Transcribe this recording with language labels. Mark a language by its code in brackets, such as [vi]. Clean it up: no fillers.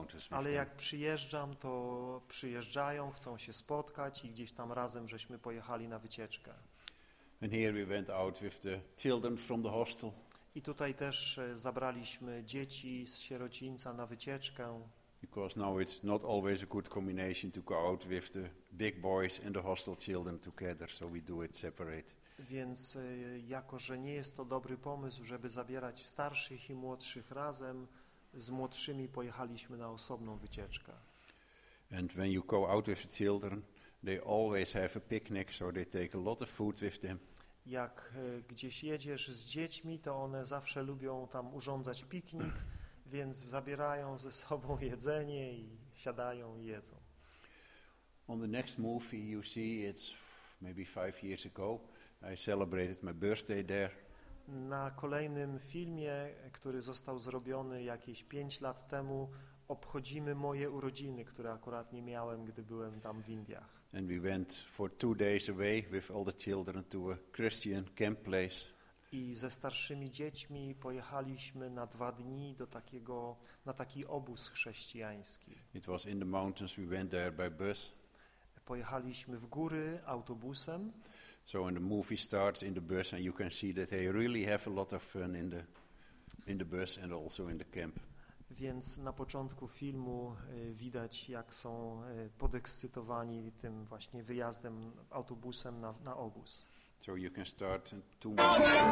[pl] Ale jak przyjeżdżam, to przyjeżdżają, chcą się spotkać i gdzieś tam razem żeśmy pojechali na wycieczkę. [en] And here we went out with the children from the hostel. [pl] I tutaj też zabraliśmy dzieci z sierocińca na wycieczkę. [en] Because now it's not always a good combination to go out with the big boys and the hostel children together, so we do it separate. [pl] Więc jako że nie jest to dobry pomysł, żeby zabierać starszych i młodszych razem, z młodszymi pojechaliśmy na osobną wycieczkę. [en] And when you go out with the children, they always have a picnic, so they take a lot of food with them. [pl] Jak gdzieś jedziesz z dziećmi, to one zawsze lubią tam urządzać piknik. Więc zabierają ze sobą jedzenie i siadają i jedzą. [en] On the next movie you see, it's maybe 5 years ago, I celebrated my birthday there. [pl] Na kolejnym filmie, który został zrobiony jakieś 5 lat temu, obchodzimy moje urodziny, które akurat nie miałem, gdy byłem tam w Indiach. [en] And we went for 2 days away with all the children to a Christian camp place. [pl] I ze starszymi dziećmi pojechaliśmy na 2 dni do takiego, na taki obóz chrześcijański. [en] It was in the mountains, we went there by bus. [pl] Pojechaliśmy w góry autobusem. [en] So when the movie starts in the bus and you can see that they really have a lot of fun in the bus and also in the camp. [pl] Więc na początku filmu widać, jak są podekscytowani tym właśnie wyjazdem autobusem na obóz. [en] So you can start in 2 months.